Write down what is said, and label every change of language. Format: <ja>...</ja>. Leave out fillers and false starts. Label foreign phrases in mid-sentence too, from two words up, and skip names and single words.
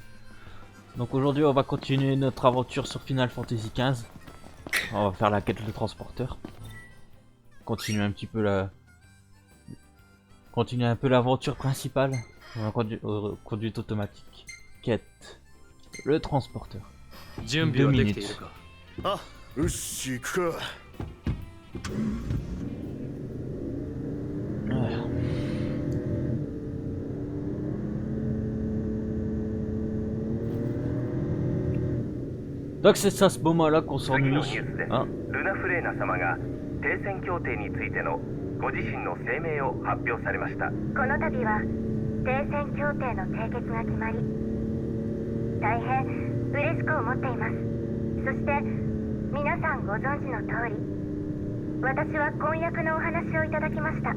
<fr>Donc aujourd'hui on va continuer notre aventure sur Final Fantasy XV. On va faire la quête de transporteur. Continuer un petit peu continuer un peu l'aventure principale. On va conduite automatique. Quête. Le transporteur.</fr> <ja>準備はできているか。あ、よし行くか。</ja> <fr>Voilà. Donc c'est à ce moment-là qu'on</fr> <ja>次の</ja> <fr>s'ennuie.</fr> <ja>ニュースです。</ja> <fr>Hein?</fr> <ja>ルナ・フレーナ様が停戦協定についてのご自身の声明を発表されました。この度は停戦協定の締結が決まり大変嬉しく思っています。そして皆さんご存知の通り私は婚約のお話をいただきました。</ja>